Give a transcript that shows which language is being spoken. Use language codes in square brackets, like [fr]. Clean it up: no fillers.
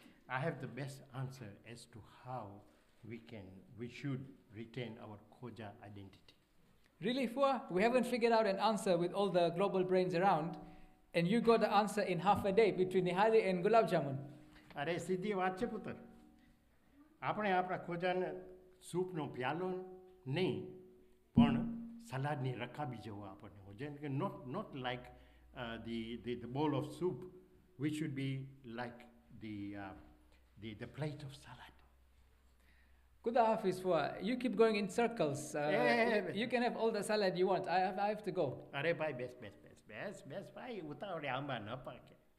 [en] I have the best answer as to how we should retain our Khoja identity. Really, Fuad? We haven't figured out an answer with all the global brains around, and you got the answer in half a day between Nihari and Gulab Jamun. [gu] અરે સિદ્ધિ વાત છે પુત્ર. આપણે આપણા ખોજાને સૂપનો પ્યાલો નહીં, પણ સલાડની રકાબી જેવો આપણને હોય. [en] જેમ કે not like the bowl of soup. We should be like the plate of salad. Kuda Hafiz, Fuad, you keep going in circles. You can have all the salad you want. I have to go. [gu] અરે ભાઈ બેસ ભાઈ, ઉતાવળે આંબા ન પાકે.